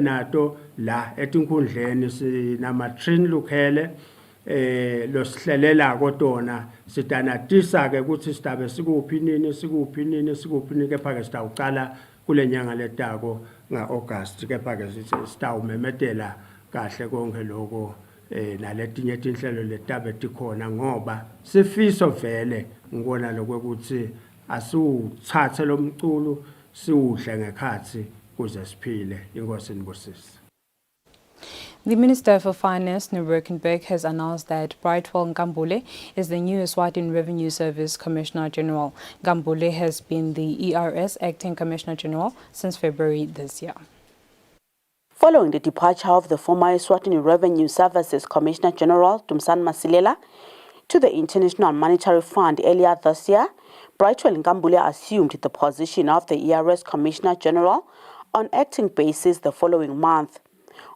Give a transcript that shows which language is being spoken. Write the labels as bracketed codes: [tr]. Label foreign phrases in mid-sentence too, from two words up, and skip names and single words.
[ss] nato la etinkundleni sinama-train lukhele losihlelela kotona sitanatisa ke ukuthi sitabe sikuphi nini kepha ke sitawuqala kule nyanga letako nga-August kepha ke sitawumemetela kahle konke lokho naletinye tinhlelo letabe tikhona ngoba sifiso vele ngibona lokuthi asiwuthathe lo mculo siwudle ngekhathi kuze siphile. Inkosi nibusise. [en] The Minister for Finance, Nuberkenbeck, has announced that Brightwell Nkambule is the new Eswatini Revenue Service Commissioner General. Nkambule has been the ERS Acting Commissioner General since February this year. Following the departure of the former Eswatini Revenue Services Commissioner General, Dumsan Masilela, to the International Monetary Fund earlier this year, Brightwell Nkambule assumed the position of the ERS Commissioner General on acting basis the following month.